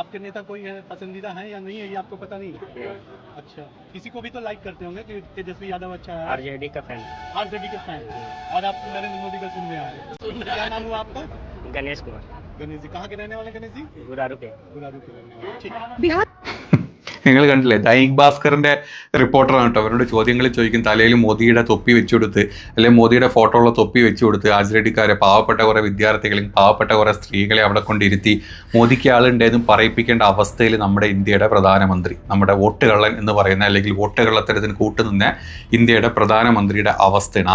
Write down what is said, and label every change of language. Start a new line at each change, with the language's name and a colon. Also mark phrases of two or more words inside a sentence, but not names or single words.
Hindi: आपके नेता कोई है पसंदीदा है या नहीं है, ये आपको पता नहीं? अच्छा, किसी को भी तो लाइक करते होंगे कि तेजस्वी यादव अच्छा है। RJD का फैन। RJD के फैन। और आप नरेंद्र मोदी का सुनने आए हैं। क्या नाम हुआ आपका? गणेश कुमार। गणेश जी। कहाँ के रहने वाले गणेश जी? गुरारू के। गुरारू के रहने वाले। ठीक। बिहार
Malayalam: നിങ്ങൾ കണ്ടില്ലേ, ദൈനിക് ഭാസ്കറിന്റെ റിപ്പോർട്ടറാണ് കേട്ടോ. അവരോട് ചോദ്യങ്ങൾ ചോദിക്കും. തലയിൽ മോദിയുടെ തൊപ്പി വെച്ചു കൊടുത്ത്, അല്ലെങ്കിൽ മോദിയുടെ ഫോട്ടോ ഉള്ള തൊപ്പി വെച്ചു കൊടുത്ത് ആചരടിക്കാരെ, പാവപ്പെട്ട കുറെ വിദ്യാർത്ഥികളെയും പാവപ്പെട്ട കുറെ സ്ത്രീകളെ അവിടെ കൊണ്ടിരുത്തി മോദിക്ക് ആളുണ്ടെന്നും പറയിപ്പിക്കേണ്ട അവസ്ഥയിൽ നമ്മുടെ ഇന്ത്യയുടെ പ്രധാനമന്ത്രി, നമ്മുടെ വോട്ട് കള്ളൻ എന്ന് പറയുന്ന, അല്ലെങ്കിൽ വോട്ട് കള്ളത്തരത്തിന് കൂട്ടുനിന്ന ഇന്ത്യയുടെ പ്രധാനമന്ത്രിയുടെ അവസ്ഥയാണ്.